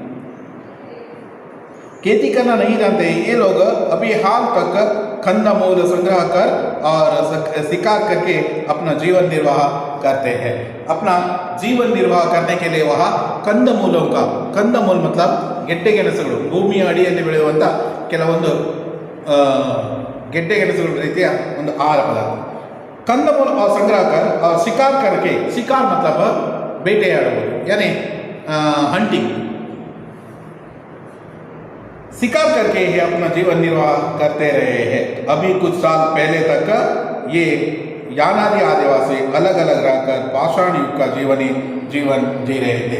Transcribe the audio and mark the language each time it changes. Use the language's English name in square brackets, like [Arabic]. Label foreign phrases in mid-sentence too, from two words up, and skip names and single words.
[Hindi] खेती करना नहीं जानते ये लोग अभी हाल तक कंदमूल संग्रह कर और शिकार करके अपना जीवन निर्वाह करते हैं। अपना जीवन निर्वाह करने के लिए वह कंदमूल मतलब [Kannada] ಗೆಡ್ಡೆ ಗೆಣಸುಗಳು, ಭೂಮಿಯ ಅಡಿಯಲ್ಲಿ ಬೆಳೆಯುವಂಥ ಕೆಲವೊಂದು ಗೆಡ್ಡೆ ಗೆಣಸುಗಳ ರೀತಿಯ ಒಂದು ಆಹಾರ ಪದಾರ್ಥ। [Hindi] कंदमूल और संग्रह कर और शिकार करके, शिकार मतलब ಬೇಟೆಯಾಡುವುದು, यानी हंटिंग, शिकार करके ही अपना जीवन निर्वाह करते रहे हैं। अभी कुछ साल पहले तक ये यानादी आदिवासी अलग अलग रहकर पाषाण युग का जीवन जी रहे थे।